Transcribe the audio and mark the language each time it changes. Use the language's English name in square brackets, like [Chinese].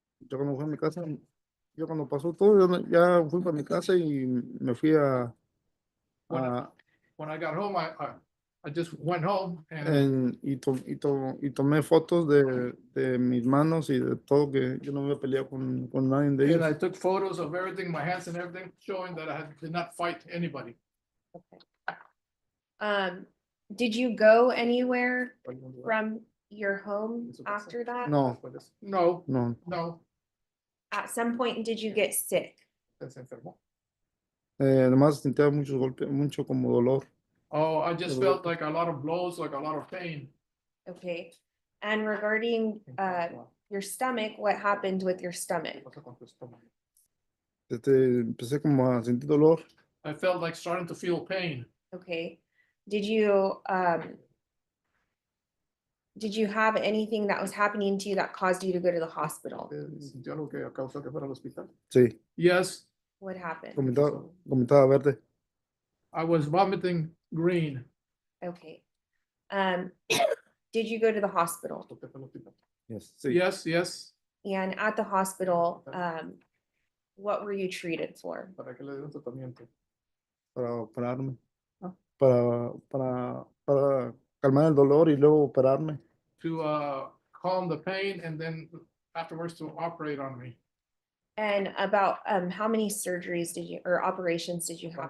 [Spanish] Yo cuando fui a mi casa, yo cuando pasó todo, ya fui para mi casa y me fui a [English] When I got home, I just went home and [Spanish] y tomé fotos de mis manos y de todo, que yo no me había peleado con nadie de [English] I [Spanish] ellos. [English] took photos of everything, my hands and everything, showing that did not fight anybody. Did you go anywhere from your home after that? [Spanish] No, [English] No, [Spanish] no. [English] no. At some point, did you get sick? [Spanish] Se enfermó. Además sentía muchos golpes, mucho como dolor. [English] Oh, I just felt like a lot of blows, like a lot of pain. Okay. And regarding your stomach, what happened with your stomach? [Spanish] Empecé como a sentir dolor. [English] I felt like starting to feel pain. Okay. Did you have anything that was happening to you that caused you to go to the hospital? [Spanish] Sintió algo que causó que fuera al hospital. Sí, [English] Yes, What happened? [Spanish] vomitaba verde. [English] I was vomiting green. Okay. Did you go to the hospital? Yes, sí. Yes, yes. And at the hospital, what were you treated for? [Spanish] Para que le dieron tratamiento. Para operarme. Ah. Para calmar el dolor y luego operarme. [English] To calm the pain and then afterwards to operate on me. And about how many surgeries did you or operations did you have